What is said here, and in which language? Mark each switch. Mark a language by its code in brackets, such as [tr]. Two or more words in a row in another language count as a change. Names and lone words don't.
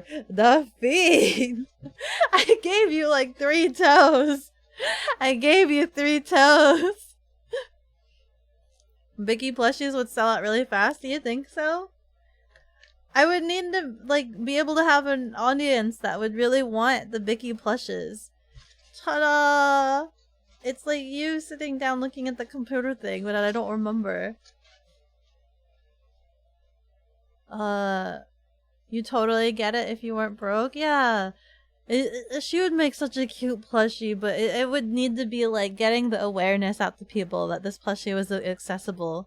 [en] The feet. I gave you like 3 toes. I gave you 3 toes. Vicky plushies would sell out really fast. Do you think so? I would need to like be able to have an audience that would really want the Vicky plushes. Ta-da! It's like you sitting down looking at the computer thing, but I don't remember. You totally get it if you weren't broke? Yeah. She would make such a cute plushie, but it would need to be like getting the awareness out to people that this plushie was accessible.